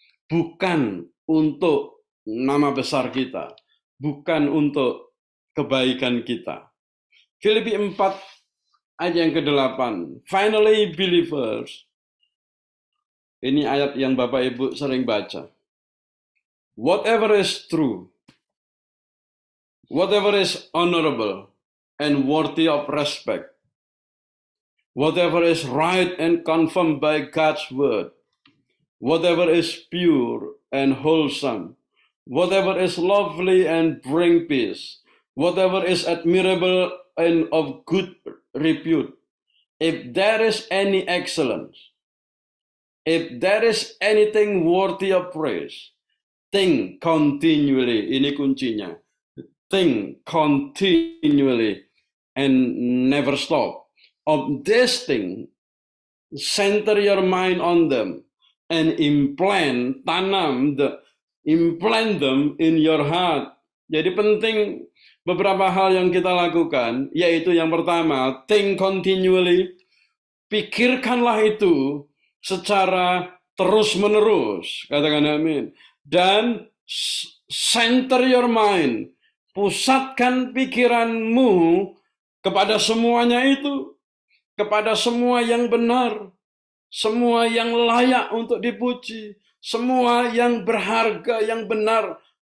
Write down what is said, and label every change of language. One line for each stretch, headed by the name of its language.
Indonesian: Bukan untuk nama besar kita. Bukan untuk kebaikan kita. Filipi 4 ayat yang ke-8.
English: Finally believers.
Indonesian: Ini ayat yang Bapak Ibu sering baca.
English: Whatever is true, whatever is honorable and worthy of respect, whatever is right and confirmed by God's word, whatever is pure and wholesome, whatever is lovely and bring peace, whatever is admirable and of good repute, if there is any excellence, if there is anything worthy of praise, think continually.
Indonesian: Ini kuncinya.
English: Think continually and never stop. Of this thing, center your mind on them and implant them in your heart.
Indonesian: Jadi penting beberapa hal yang kita lakukan, yaitu yang pertama,
English: think continually.
Indonesian: Pikirkanlah itu secara terus-menerus, katakan amin. Dan
English: center your mind,
Indonesian: pusatkan pikiranmu kepada semuanya itu, kepada semua yang benar, semua yang layak untuk dipuji, semua yang berharga, yang benar.